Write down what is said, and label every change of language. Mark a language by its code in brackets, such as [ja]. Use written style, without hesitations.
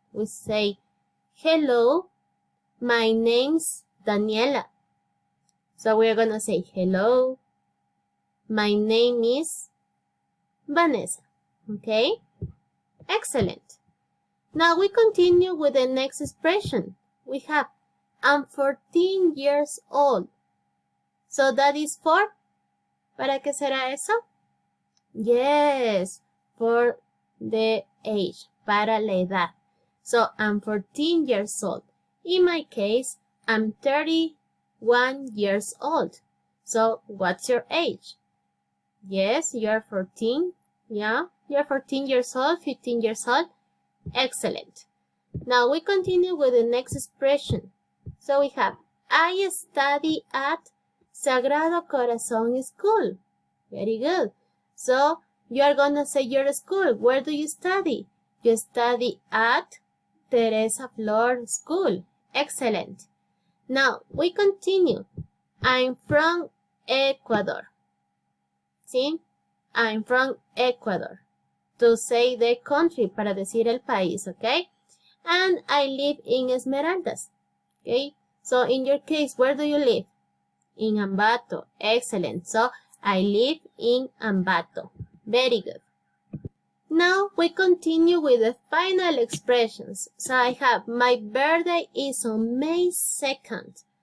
[en] We say, hello, my name's Daniela. So we are gonna say, hello, my name is Vanessa. Okay, excellent. Now we continue with the next expression. We have, I'm 14 years old. So that is for, [es] ¿para qué será eso? [en] Yes, for the age, [es] para la edad. [en] So I'm 14 years old. In my case, I'm 31 years old. So what's your age? Yes, you're 14. Yeah, you're 14 years old, 15 years old. Excellent. Now we continue with the next expression. So we have, I study at Sagrado Corazón School. Very good. So you are going to say your school. Where do you study? You study at Teresa Flor School. Excellent. Now we continue. I'm from Ecuador. See? I'm from Ecuador. To say the country, [es] para decir el país, [en] okay? And I live in Esmeraldas, okay? So in your case, where do you live? In Ambato. Excellent. So I live in Ambato. Very good. Now we continue with the final expressions. So I have, my birthday is on May 2nd.